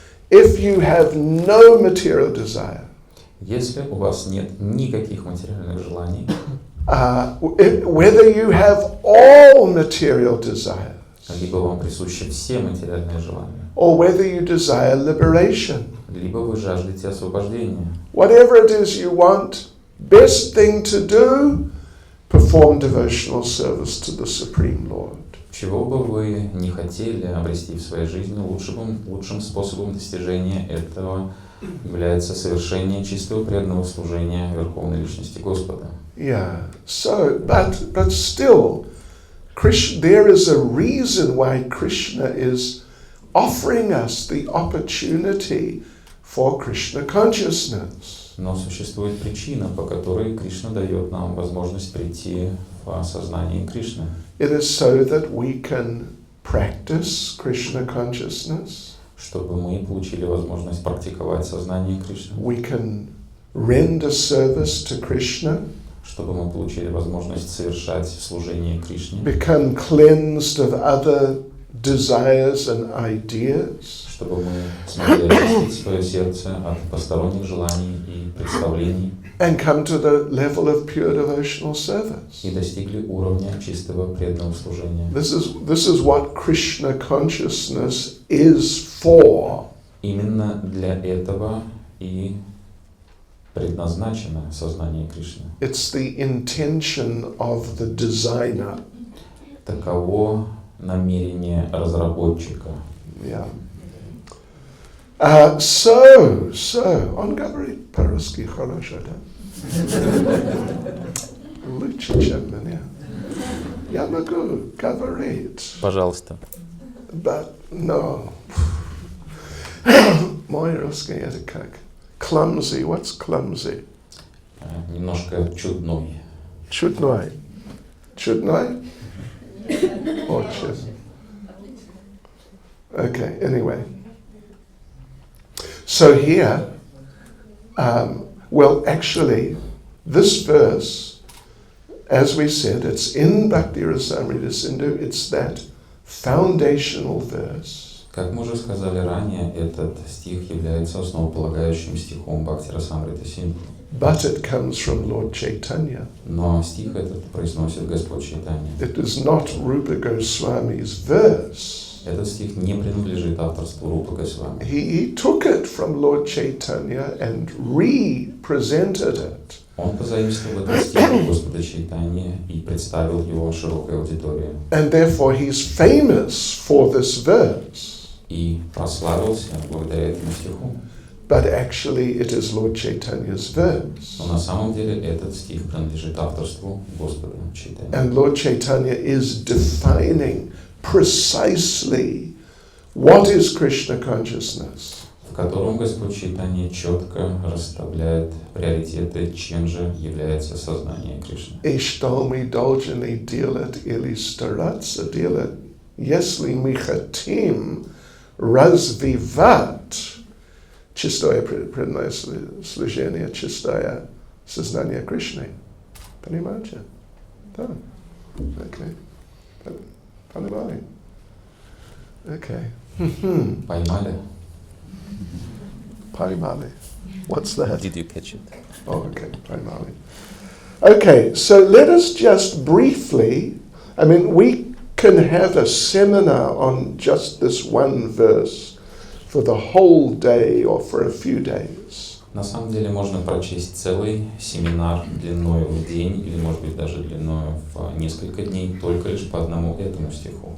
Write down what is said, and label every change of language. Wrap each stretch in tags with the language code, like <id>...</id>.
<en>If you have no material desire,</en> <ru>если у вас нет никаких материальных желаний,</ru> <en>whether you have all material desires,</en> <ru>либо вам присущи все материальные желания,</ru> <en>or whether you desire liberation,</en> <ru>либо вы жаждете освобождения.</ru> <en>whatever it is you want, best thing to do, perform devotional service to the Supreme Lord.</en> <ru>Чего бы вы не хотели обрести в своей жизни, лучшим способом достижения этого является совершение чистого преданного служения Верховной Личности Господа.</ru> <en>Yeah. So, but still, there is a reason why Krishna is offering us the opportunity for Krishna consciousness.</en> <ru>Но существует причина, по которой Кришна дает нам возможность прийти в осознание Кришны.</ru> <en>It is so that we can practice Krishna consciousness.</en> <ru>Чтобы мы получили возможность практиковать сознание Кришны.</ru> <en>We can render service to Krishna.</en> <ru>Чтобы мы получили возможность совершать служение Кришне.</ru> <en>Become cleansed of other desires and ideas.</en> <ru>Чтобы мы смогли очистить свое сердце от посторонних желаний и представлений.</ru> <en>And come to the level of pure devotional service.</en> <ru>И достигли уровня чистого преданного служения.</ru> <en>This is what Krishna consciousness is for.</en> <ru>Именно для этого и предназначено сознание Кришны.</ru> <en>It's the intention of the designer.</en> <ru>Таково намерение разработчика.</ru> <en>Yeah.</en> <ru>So, on говорит по-русски хорошо, да? Лучше, чем меня. Я могу говорить. Пожалуйста.</ru> <en>But, no.</en> <ru>Мой русский это как?</ru> <en>Clumsy. What's clumsy?</en> <ru>Немножко чудной. Чудной. Чудной? Очень.</ru> <en>Okay, anyway. So here, well, actually, this verse, as we said, it's in Bhakti Rasamrita Sindhu, it's that foundational verse.</en> <ru>Как мы уже сказали ранее, этот стих является основополагающим стихом Бхакти Расамрита Синдху.</ru> <en>But it comes from Lord Chaitanya.</en> <ru>Но стих этот произносит Господь Чайтанья.</ru> <en>It is not Rupa Goswami's verse.</en> <ru>Этот стих не принадлежит авторству Рупы Госвами.</ru> <en>He took it from Lord Chaitanya and re-presented it.</en> <ru>Он позаимствовал этот стих у Господа Чайтаньи и представил его широкой аудитории.</ru> <en>And therefore he's famous for this verse.</en> <ru>И прославился благодаря этому стиху.</ru> <en>But actually it is Lord Chaitanya's verse.</en> <ru>Но на самом деле этот стих принадлежит авторству Господа Чайтаньи.</ru> <en>And Lord Chaitanya is defining precisely what is Krishna consciousness.</en> <ru>В котором Господь Чайтанья четко расставляет приоритеты, чем же является сознание Кришны. Ishtalmi doljani dilat ili staratsa dilat yesli michatim развивать чистое преданное служение, чистое сознание Кришны. Понимаете? Да.</ru> <en>Okay.</en> <ru>Понимали? Okay. Поймали?</ru> <en>Pаймali. What's that? Did you catch it? Oh, okay. Pаймali. Okay, so let us just briefly, we can have a seminar on just this one verse for the whole day or for a few days.</en> <ru>На самом деле можно прочесть целый семинар длиною в день или, может быть, даже длиною в несколько дней только лишь по одному этому стиху.</ru>